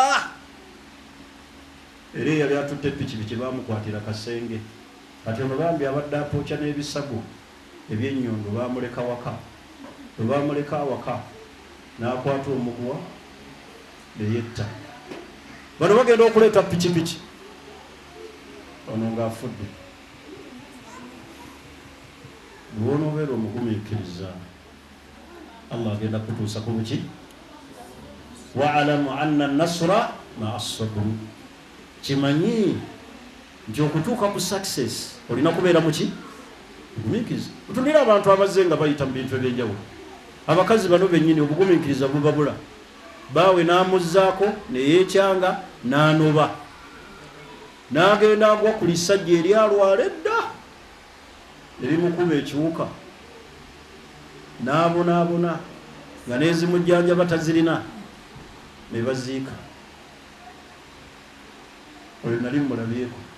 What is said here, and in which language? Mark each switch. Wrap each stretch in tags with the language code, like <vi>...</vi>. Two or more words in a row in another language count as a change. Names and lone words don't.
<lg>era eyali atutte pikipiki baamukwatira kasenge kati ono bambi abadde apookya n'ebisago ebyennyondo baamuleka waka bwe baamuleka awaka n'akwata omuguwa ne yetta bano bagenda okuleeta pikipiki ono ng'afudde bw'onoobeera omugumiikiriza Allah agenda kutuusa ku buki</lg> <ar>واعلم أن النصر مع الصبر</ar> <lg>kimanyi nti okutuuka ku success olina kubeera muki obugumiikiriza otundira abantu abazze nga bayita mu bintu ebyenjawulo abakazi bano bennyini obugumiikiriza bubabula baawe n'amuzzaako ne yeekyanga n'anoba n'agenda agwa ku lisajja eryalwala edda erimukuba ekiwuka n'abonaabona nga n'ezimujjanja batazirina ne baziika oyo nali mulabyeko</lg>